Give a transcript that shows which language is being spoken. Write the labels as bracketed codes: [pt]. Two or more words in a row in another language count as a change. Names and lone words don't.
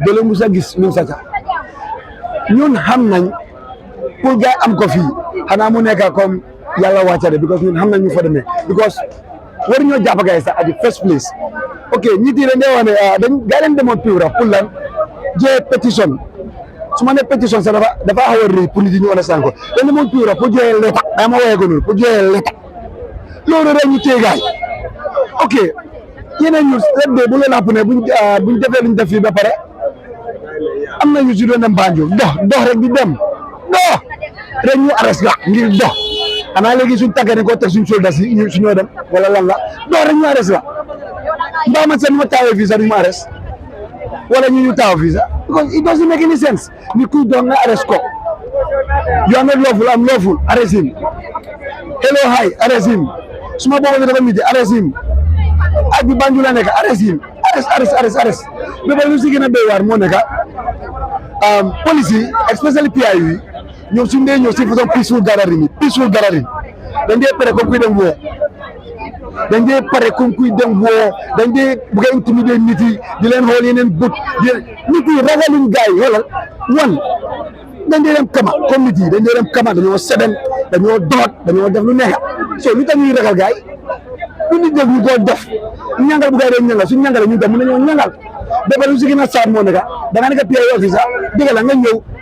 [wo] doole mu sa gis ñun sàcca ñun xam nañ pour gars am ko fii xanaa mu nekk comme yàlla wàccare because ñun xam nañ ñu fa demee because war ñoo jàpp gars yi sax [en] at the first place [wo] ok ñi tii dañ dee wax ne gaa leen demoon Pira pour lan jee pétition su ma nee pétition sax dafa xaw a rëy pour nit ñi ñu understand ko dañ demoon Pira pour joxe leta daa ma woowee ko noonu pour joxe leta loolu rek ñu téye gaay ok yeneen ñu ret de bu leen àpp ne buñ defee luñ def fii ba pare am na ñu si doon dem Banjul dox rek di dem dox rek ñu arrest la ngir dox xanaa léegi suñ tàggee ne koo teg suñ soldat si su ñoo dem wala lan la dox rek ñu arrest la mbaa man sax ni ma taawee fii sax duñ ma arrest wala ñu taaw fii sax because [en] it doesn't make any sense [wo] ni kuy dox nga arrest ko [en] you are not lawful am lawful arrest him hello hi arrest him [wo] suma boobu dafa miti [en] arrest him [wo] ak bi Banjul la nekk [en] arrest him [wo] arrest ba pare lu si gën a doy waar moo nekk police yi especially PIU yi ñoom suñ dee ñëw si façon [en] peaceful gathering [wo] dañ dee pare comme kuy dem woo dañ dee pare comme kuy dem woo dañ dee bëgg a intimider nit yi di leen xool yeneen bët nit yi ragaluñ gars yi xoolal dañ dee dem kama comme nit yi dañ dee dem kama dañoo seben dañoo doot dañoo def lu neex so lu tax ñuy ragal gars yi lu nit def ñu ko def ñangal bu gars yi ñangal suñ ñangalee ñun tam mën nañoo ñangal ba pare lu si gën a saat moo nekk da nga nekk PIU officer dëgg la nga ñëw